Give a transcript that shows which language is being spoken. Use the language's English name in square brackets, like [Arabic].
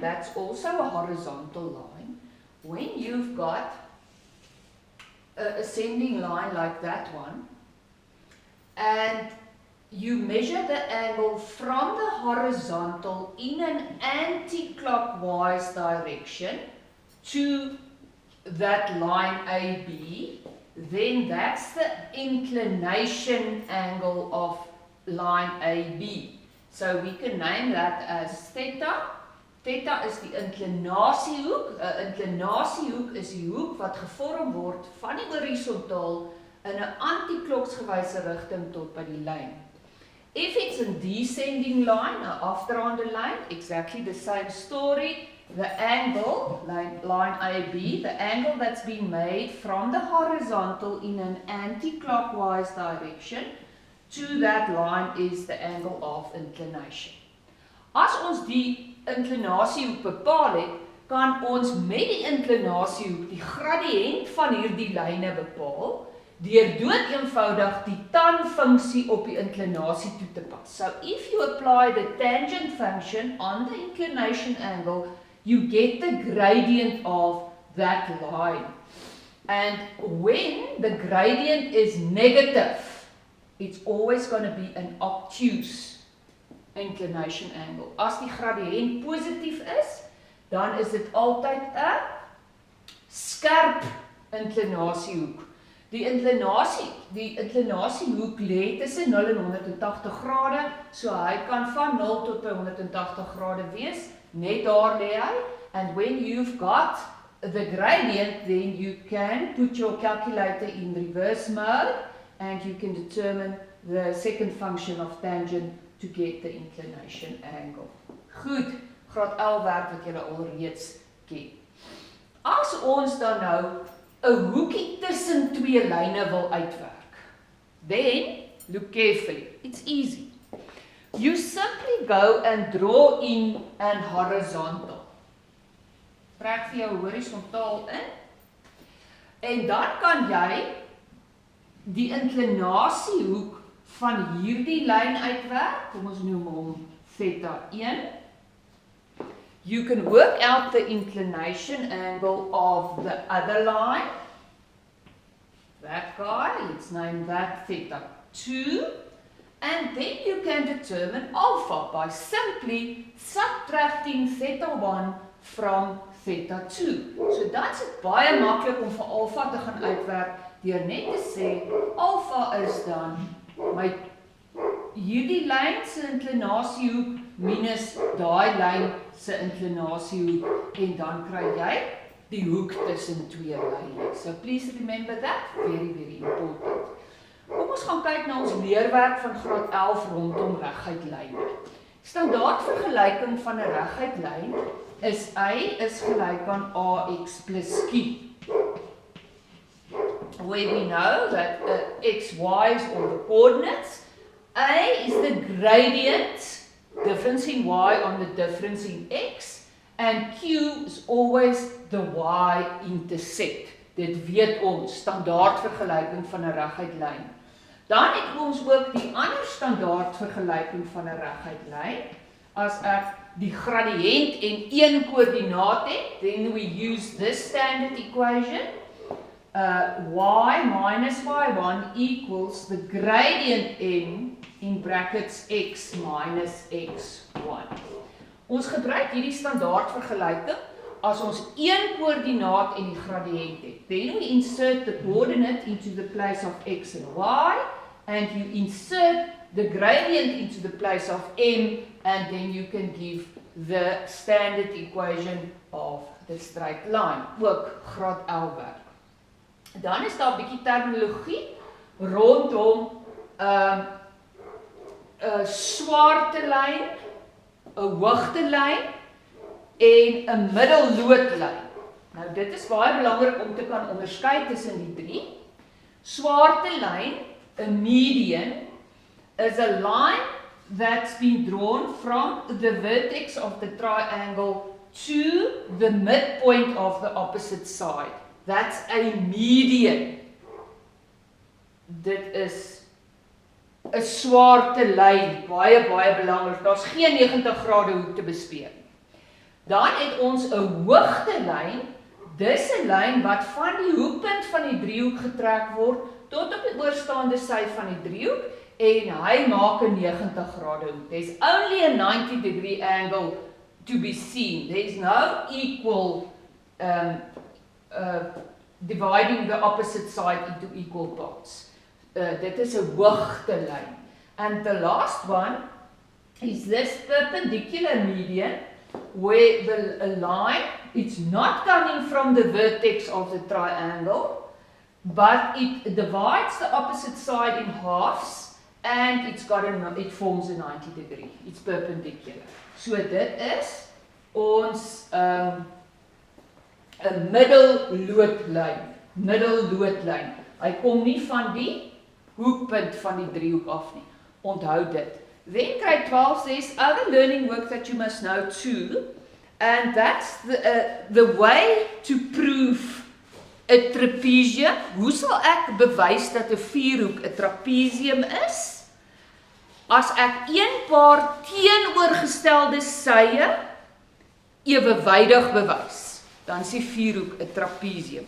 [English] That's also a horizontal line. When you've got an ascending line like that one, and you measure the angle from the horizontal in an anti-clockwise direction to that line AB, then that's the inclination angle of line AB. So we can name that as theta. [Afrikaans] Theta is die inklinasiehoek. 'n Inklinasiehoek is die hoek wat gevorm word van die horisontaal in 'n anti-kloksgewyse rigting tot by die lyn. [English] If it's a descending line, [Afrikaans] 'n afdraande lyn, [English] exactly the same story. The angle, line AB, the angle that's been made from the horizontal in an anti-clockwise direction to that line is the angle of inclination. [Afrikaans] As ons die inklinasiehoek bepaal het, kan ons met die inklinasiehoek die gradiënt van hierdie lyne bepaal deur dood eenvoudig die tan-funksie op die inklinasie toe te pas. [English] So if you apply the tangent function on the inclination angle, you get the gradient of that line. And when the gradient is negative, it's always going to be an obtuse inclination angle. [Afrikaans] As die gradiënt positief is, dan is dit altyd 'n skerp inklinasiehoek. Die inklinasiehoek lê tussen 0 en 180 grade, so hy kan van 0 tot by 180 grade wees, net daar lê hy. [English] And when you've got the gradient, then you can put your calculator in reverse mode and you can determine the second function of tangent to get the inclination angle. [Afrikaans] Goed, graad 11 werk wat julle alreeds ken. As ons dan nou 'n hoekie tussen twee lyne wil uitwerk, [English] then look carefully. It's easy. You simply go and draw in an horizontal. [Afrikaans] Trek vir jou horisontaal in. En dan kan jy die inklinasiehoek van hierdie lyn uitwerk. Kom ons noem hom theta 1. [English] You can work out the inclination angle of the other line. That guy, let's name that theta 2. And then you can determine alpha by simply subtracting theta 1 from theta 2. So that's it [Afrikaans] baie maklik om vir alpha te gaan uitwerk deur net te sê alpha is dan my hierdie lyn se inklinasiehoek minus daai lyn se inklinasiehoek en dan kry jy die hoek tussen twee lyne. [English] So please remember that, very very important. [Afrikaans] Kom ons gaan kyk na ons leerwerk van graad 11 rondom reguit lyne. Standaard vergelyking van 'n reguit lyn is y is gelyk aan ax plus q. [English] Where we know that x, y is all the coordinates. A is the gradient, difference in y on the difference in x, and q is always the y-intercept. [Afrikaans] Dit weet ons, standaard vergelyking van 'n reguit lyn. Dan het ons ook die ander standaard vergelyking van 'n reguit lyn. As ek die gradiënt en een koördinaat het, [English] then we use this standard equation. Y minus y1 equals the gradient in brackets x minus x1. [Afrikaans] Ons gebruik hierdie standaard vergelyking as ons een koördinaat en die gradiënt het. [English] Then we insert the coordinate into the place of x and y, and you insert the gradient into the place of m, and then you can give the standard equation of the straight line. [Afrikaans] Ook graad 11 werk. Dan is daar 'n bietjie terminologie rondom 'n swaartelyn, 'n hoogtelyn en 'n middelloodlyn. Nou dit is baie belangrik om te kan onderskei tussen die drie. Swaartelyn [English] a median is a line that's been drawn from the vertex of the triangle to the midpoint of the opposite side. That's a median. [Afrikaans] Dit is 'n swarte lyn, baie belangrik. Daar's geen 90 grade hoek te bespeer nie. Dan het ons 'n hoogtelyn. Dis 'n lyn wat van die hoekpunt van die driehoek getrek word tot op die oorstaande sy van die driehoek en hy maak 'n 90 grade hoek. [English] There's only a 90-degree angle to be seen. There's no equal dividing the opposite side into equal parts. [Afrikaans] Dit is 'n hoogtelyn. [English] And the last one is this perpendicular median where the line, it's not coming from the vertex of the triangle, but it divides the opposite side in halves and it forms a 90 degree. It's perpendicular. [Afrikaans] So dit is ons 'n middelloodlyn. Hy kom nie van die hoekpunt van die driehoek af nie. Onthou dit. [English] Then grade 12 says other learning work that you must know too, and that's the way to prove a trapezium. [Afrikaans] Hoe sal ek bewys dat 'n vierhoek 'n trapezium is? As ek een paar teenoorgestelde sye ewewydig bewys, dan is die vierhoek 'n trapezium.